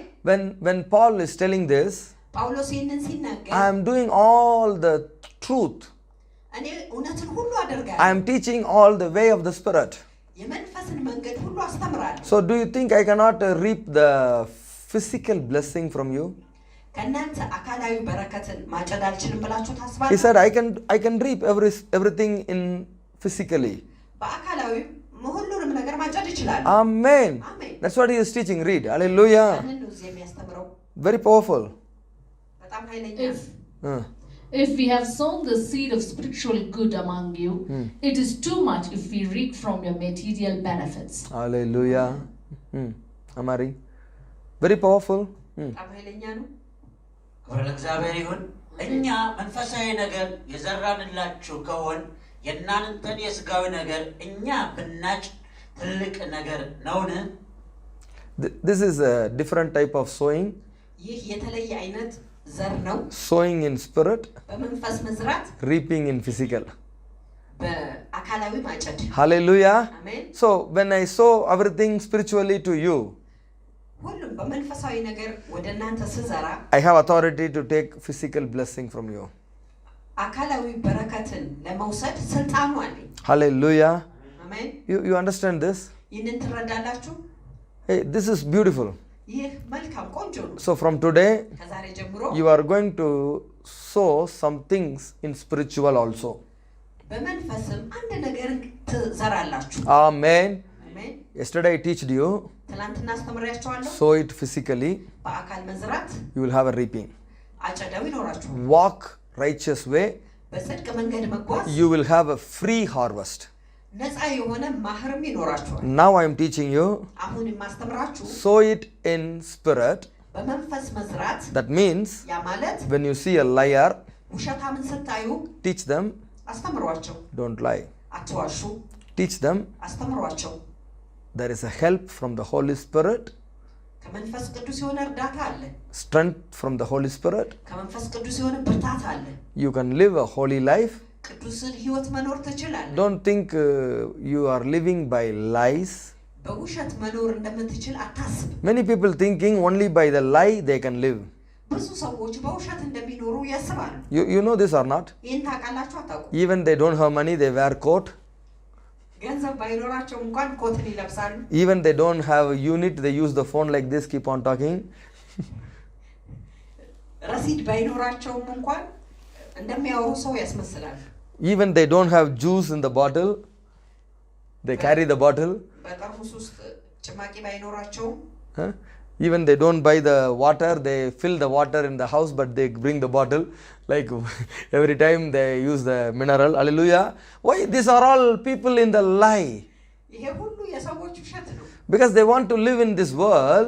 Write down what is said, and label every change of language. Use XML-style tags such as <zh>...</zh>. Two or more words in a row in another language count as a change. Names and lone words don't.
<en>When Paul is telling this,</en> <am>ጳውሎስ ይህንን ሲናገር</am> <en>I am doing all the truth.</en> <am>እኔ እውነትን ሁሉ አደርጋለሁ።</am> <en>I am teaching all the way of the Spirit.</en> <am>የመንፈስን መንገድ ሁሉ አስተምራለሁ።</am> <en>So do you think I cannot reap the physical blessing from you?</en> <am>ከእናንተ አካላዊ በረከትን ማጨድ አልችልም ብላችሁ</am> <en>He</en> <am>ታስባላችሁ?</am> <en>said, I can reap everything in physically.</en> <am>በአካላዊ ሁሉንም ነገር ማጨድ ይችላል።</am> <en>Amen. Amen. That's what he is teaching. Read. Hallelujah.</en> <am>ያንን ነው እዚህ የሚያስተምረው።</am> <en>Very powerful.</en> <am>በጣም ኃይለኛ ነው።</am> <en>If we have sown the seed of spiritual good among you, it is too much if we reap from your material benefits. Hallelujah. Amari. Very powerful.</en> <am>በጣም ኃይለኛ ነው። ክብር ለእግዚአብሔር ይሁን። እኛ መንፈሳዊ ነገር የዘራንላችሁ ከሆን የእናንተን የሥጋዊ ነገር እኛ ብናጭ ትልቅ ነገር ነውን?</am> <en>This is a different type of sowing.</en> <am>ይህ የተለየ አይነት ዘር ነው።</am> <en>Sowing in spirit,</en> <am>በመንፈስ መዝራት፣</am> <en>reaping in physical.</en> <am>በአካላዊ ማጨድ።</am> <en>Hallelujah.</en> <am>አሜን።</am> <en>So when I sow everything spiritually to you,</en> <am>ሁሉም በመንፈሳዊ ነገር ወደ እናንተ ስዘራ</am> <en>I have authority to take physical blessing from you.</en> <am>አካላዊ በረከትን ለመውሰድ ስልጣኑ አለኝ።</am> <en>Hallelujah.</en> <am>አሜን።</am> <en>You understand this?</en> <am>ይህንን ትረዳላችሁ?</am> <en>Hey, this is beautiful.</en> <am>ይህ መልካም ቆንጆ ነው።</am> <en>So from today,</en> <am>ከዛሬ ጀምሮ</am> <en>you are going to sow some things in spiritual also.</en> <am>በመንፈስም አንድ ነገር ትዘራላችሁ።</am> <en>Amen.</en> <am>አሜን።</am> <en>Yesterday I teached you,</en> <am>ትናንትና አስተምሬያችኋለሁ።</am> <en>sow it physically,</en> <am>በአካል መዝራት</am> <en>you will have a reaping.</en> <am>አጨዳው ይኖራችኋል።</am> <en>Walk righteous way,</en> <am>በጽድቅ መንገድ መጓዝ</am> <en>you will have a free harvest.</en> <am>ነፃ የሆነ ማህርም ይኖራችኋል።</am> <en>Now I am teaching you,</en> <am>አሁን የማስተምራችሁ</am> <en>sow it in spirit.</en> <am>በመንፈስ መዝራት።</am> <en>That means</en> <am>ያ ማለት</am> <en>when you see a liar,</en> <am>ውሸታምን ስታዩ</am> <en>teach them,</en> <am>አስተምሯቸው።</am> <en>don't lie.</en> <am>አትዋሹ፣</am> <en>Teach them.</en> <am>አስተምሯቸው።</am> <en>There is a help from the Holy Spirit,</en> <am>ከመንፈስ ቅዱስ የሆነ እርዳታ አለ።</am> <en>strength from the Holy Spirit.</en> <am>ከመንፈስ ቅዱስ የሆነ ብርታት አለ።</am> <en>You can live a holy life.</en> <am>ቅዱስን ህይወት መኖር ትችላለህ።</am> <en>Don't think you are living by lies.</en> <am>በውሸት መኖር እንደምትችል አታስብ።</am> <en>Many people thinking only by the lie they can live.</en> <am>ብዙ ሰዎች በውሸት እንደሚኖሩ ያስባሉ።</am> <en>You know this or not?</en> <am>ይህን ታውቃላችሁ አታውቁም?</am> <en>Even they don't have money, they wear coat.</en> <am>ገንዘብ ባይኖራቸው እንኳን ኮትን ይለብሳሉ።</am> <en>Even they don't have a unit, they use the phone like this, keep on talking.</en> <am>ረሲድ ባይኖራቸውም እንኳን እንደሚያወሩ ሰው ያስመስላሉ።</am> <en>Even they don't have juice in the bottle, they carry the bottle.</en> <am>በጠርሙስ ውስጥ ጭማቂ ባይኖራቸውም Huh?</am> <en>Even they don't buy the water, they fill the water in the house, but they bring the bottle. Like every time they use the mineral. Hallelujah. Why? These are all people in the lie.</en> <am>ይሄ ሁሉ የሰዎች ውሸት ነው።</am> <en>Because they want to live in this world.</en>